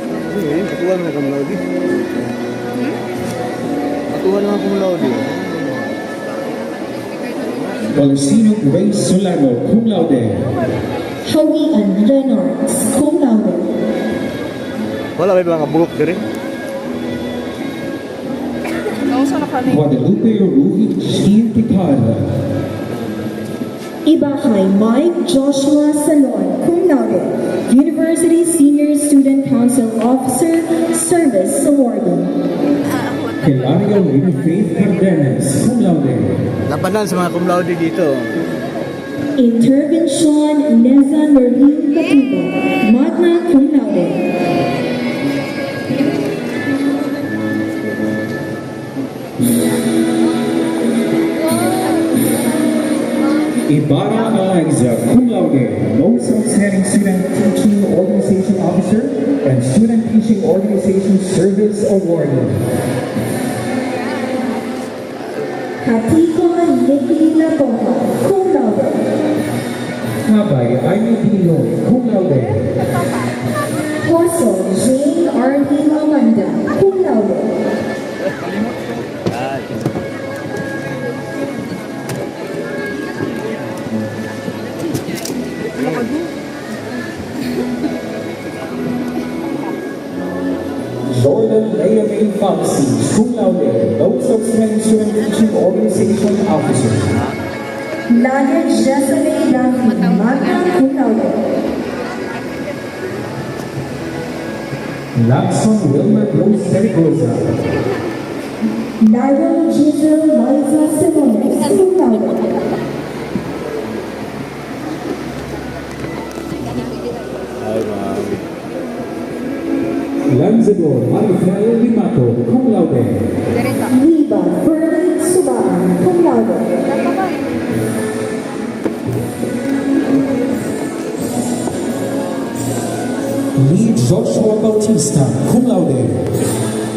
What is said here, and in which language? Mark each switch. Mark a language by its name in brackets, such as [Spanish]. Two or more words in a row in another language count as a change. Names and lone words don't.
[Filipino] Ayun, katuwa na cumlaudi. Katuwa na cumlaudi. [Latin] Valentino Grace Solano, cum laude. Hawian Reynolds, cum laude. [Filipino] Wala may mga bulok din. [Latin] Guadalupe Ruhi Jean Picard. Ibahay Mike Joshua Salon, cum laude. [English] University Senior Student Council Officer, Service Awardee. [Latin] Hilario Lady Faith Cardenas, cum laude. [Filipino] Labanan sa mga cumlaudi dito. [Latin] Intervention Neza Noreen Katiba, magna cum laude. Ibarra Eliza, cum laude. [English] Most outstanding student teaching organization officer and student teaching organization service awardee. [Latin] Katiko Nikki Napoha, cum laude. Habay Ivy Dinoy, cum laude. Poso Jane Arlene Amanda, cum laude. Jordan Leia May Foxy, cum laude. [English] Most outstanding student teaching organization officer. [Latin] Nadia Jessamine Duffy, magna cum laude. Lapson Wilmer Rose Perigosa. Nairo Giselle Liza Simones, cum laude. [Filipino] Ay, ma'am. [Latin] Lanzador Marifel Limato, cum laude. Liba Fernie Subaan, cum laude. Lee Joshua Bautista, cum laude.